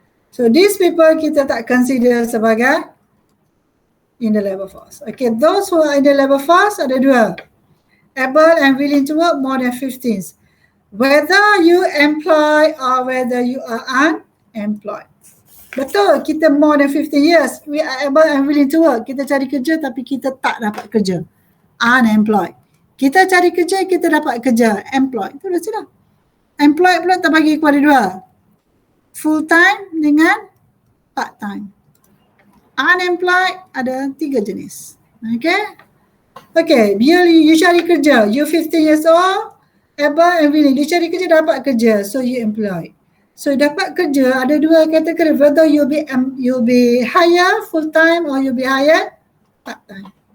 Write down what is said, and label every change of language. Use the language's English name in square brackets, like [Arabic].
[English] So these people [Malay] kita tak [English] consider [Malay] sebagai [English] in the labor force. Okay, those who are in the labor force [Malay] ada dua. [English] Able and willing to work more than 15. Whether you employ or whether you are unemployed. [Malay] Betul, kita [English] more than 15 years, we are able and willing to work. [Malay] Kita cari kerja tapi kita tak dapat kerja. Unemployed. Kita cari kerja, kita dapat kerja. Employed. Itu dah sudah. Employed pula terbagi kepada dua. Full time dengan part time. Unemployed ada 3 jenis. Okay? Okay, you cari kerja. [English] You 15 years old, able and willing. [Malay] Dia cari kerja, dapat kerja. [English] So you employed. [Malay] So dapat kerja ada dua kategori. [English] Whether you'll be hired full time or you'll be hired part time.